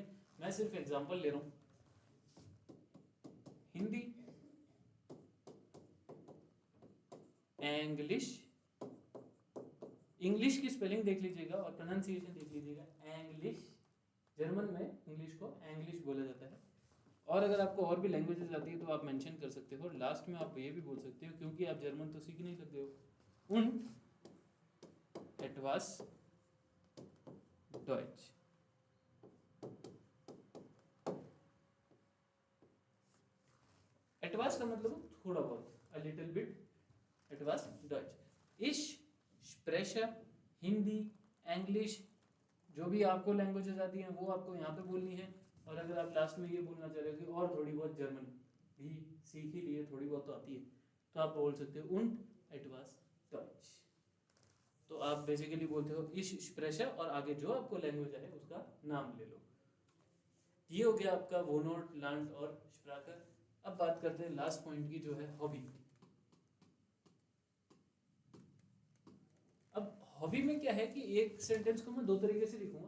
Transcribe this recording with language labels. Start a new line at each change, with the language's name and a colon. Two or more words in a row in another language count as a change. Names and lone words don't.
Hindi: मैं सिर्फ एग्जांपल ले रहा हूँ। हिंदी, इंग्लिश, इंग्लिश की स्पेलिंग देख लीजिएगा और प्रोनाउंसिएशन देख लीजिएगा, इंग्लिश, जर्मन में इंग्लिश को इंग्लिश बोला जाता है। और अगर आपको और भी लैंग्वेजेस आती है तो आप मेंशन कर सकते हो, लास्ट में आप ये भी बोल सकते हो क्योंकि आप जर्मन तो सीख नहीं सकते हो,
German: und etwas Deutsch।
Hindi: etwas का मतलब थोड़ा बहुत,
English: a little bit,
German: etwas Deutsch। ich spreche
Hindi: हिंदी, इंग्लिश, जो भी आपको लैंग्वेजेस आती हैं वो आपको यहाँ पे बोलनी है। और अगर आप लास्ट में ये बोलना चाह रहे हो कि और थोड़ी बहुत जर्मन भी सीख ही लिए, थोड़ी बहुत तो आती है, तो आप बोल सकते हो
German: und etwas Deutsch।
Hindi: तो आप बेसिकली बोलते हो
German: ich spreche
Hindi: और आगे जो आपको लैंग्वेज है उसका नाम ले लो। ये हो गया आपका वोनोट, लर्न और स्प्राख। अब बात करते हैं लास्ट पॉइंट की, जो है हॉबी। अब हॉबी में क्या है कि एक सेंटेंस को मैं दो तरीके से लिखूंगा।